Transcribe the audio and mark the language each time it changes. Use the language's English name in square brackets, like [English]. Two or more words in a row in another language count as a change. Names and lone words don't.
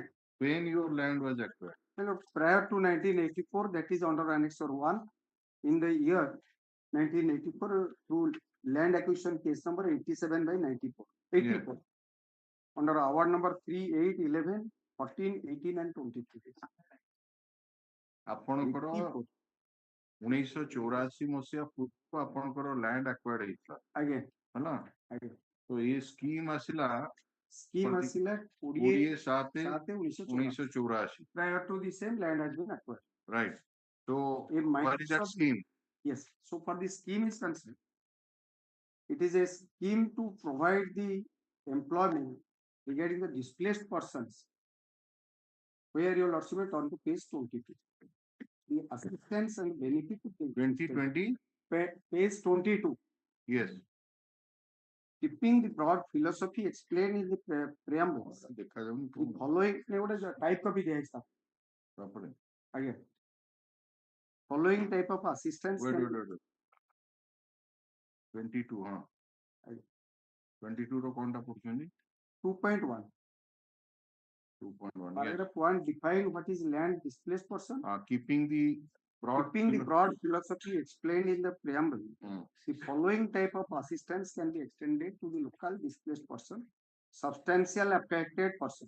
[English] When your land was acquired? prior to 1984, that is under Annexure 1, in the year 1984, through land acquisition case number 87 by 94. 84. Under award number 3, 8, 11, 14, 18 and 23. [Odia] ଆପଣଙ୍କର 1984 ମସିହା ପୂର୍ବରୁ ଆପଣଙ୍କର [English] land acquired [Odia] ହେଇଥିଲା ଆଜ୍ଞା ହେଲା ଆଜ୍ଞା ତ ଏ ସ୍କିମ୍ ଆସିଲା Scheme ଆସିଲା 20/7/1984 [English] prior to the same land has been acquired. right so In my what is that sub- scheme? Yes. So for the scheme is concerned, it is a scheme to provide the employment regarding the displaced persons. Where your lordship will turn to page 22. The assistance and benefit of the 2020 page 22. yes Keeping the broad philosophy explained in the preamble. [Odia] ଦେଖାଯାଉନି [English] The following type copy ଦିଆହେଇଛି [Odia] ତାପରେ [English] ଆଜ୍ଞା following type of assistance wait can- wait wait 22 ହଁ [Odia] ଆଜ୍ଞା 22 ର କଣଟା ପଢୁଛନ୍ତି 2.1 [English] 2.1 yes paragraph 1 define what is land displaced person. keeping the broad Keeping the broad philosophy explained in the preamble, Hmm. the following type of assistance can be extended to the local displaced person, substantial affected persons.